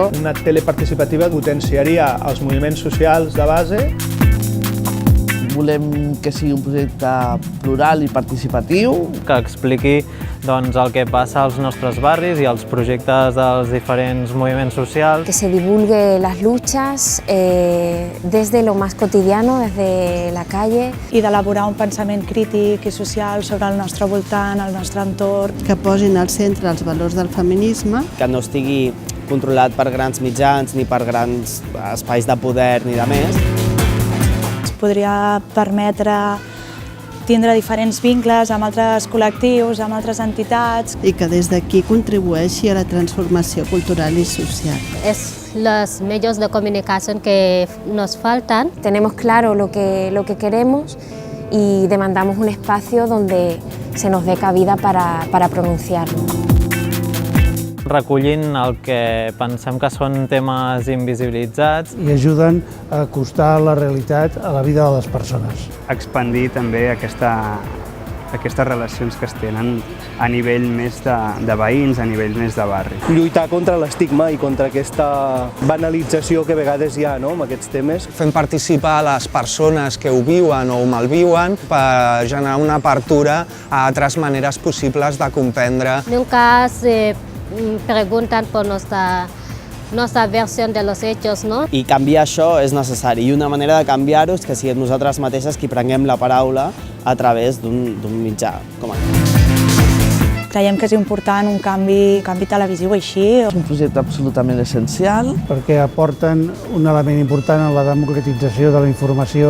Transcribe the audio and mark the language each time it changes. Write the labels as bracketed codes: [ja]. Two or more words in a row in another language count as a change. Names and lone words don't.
[ca] Una tele participativa potenciaria els moviments socials de base. Volem que sigui un projecte plural i participatiu. Que expliqui el que passa als nostres barris i els projectes dels diferents moviments socials. [es] Que se divulgue las luchas desde lo más cotidiano, desde la calle. [ca] I d'elaborar un pensament crític i social sobre el nostre voltant, el nostre entorn. Que posin al centre els valors del feminisme. Que no estigui controlat per grans mitjans ni per grans espais de poder ni de més. Podria permetre tindre diferents vincles amb altres col·lectius, amb altres entitats. I que des d'aquí contribueixi a la transformació cultural y social. [es] Es los medios de comunicación que nos faltan. Tenemos claro lo que queremos y demandamos un espacio donde se nos dé cabida para pronunciarlo. [ca] Recollint el que pensem que són temes invisibilitzats. I ajuden a acostar la realitat a la vida de les persones. Expandir també aquestes relacions que es tenen a nivell més de veïns, a nivell més de barri. Lluitar contra l'estigma i contra aquesta banalització que a vegades hi ha amb aquests temes. Fem participar a les persones que ho viuen o ho malviuen per generar una apertura a altres maneres possibles de comprendre. [es] Nunca se preguntan por nuestra versión de los hechos, ¿no? [ca] I canviar això és necessari. I una manera de canviar-ho és que siguem nosaltres mateixes qui prenguem la paraula a través d'un mitjà com aquest. Creiem que és important un canvi televisiu així. És un projecte absolutament essencial. Perquè aporten un element important en la democratització de la informació.